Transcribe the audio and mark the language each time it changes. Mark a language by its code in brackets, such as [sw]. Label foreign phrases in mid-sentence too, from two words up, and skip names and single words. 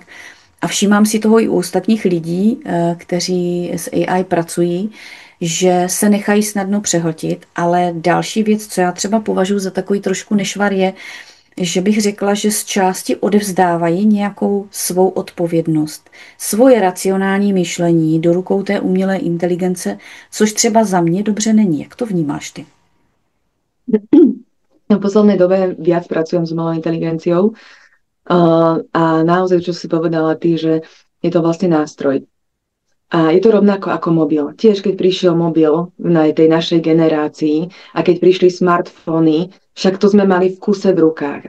[cs] A všímám si toho i u ostatních lidí, kteří s AI pracují, že se nechají snadno přehltit, ale další věc, co já třeba považuji za takový trošku nešvar je, že bych řekla, že z části odevzdávají nějakou svou odpovědnost, svoje racionální myšlení do rukou té umělé inteligence, což třeba za mě dobře není. Jak to vnímáš ty? [sk] V poslednej dobe viac pracujem s umelou inteligenciou a naozaj, čo si povedala ty, že je to vlastne nástroj. A je to rovnako ako mobil. Tiež, keď prišiel mobil na tej našej generácii a keď prišli smartfóny, však to sme mali v kuse v rukách.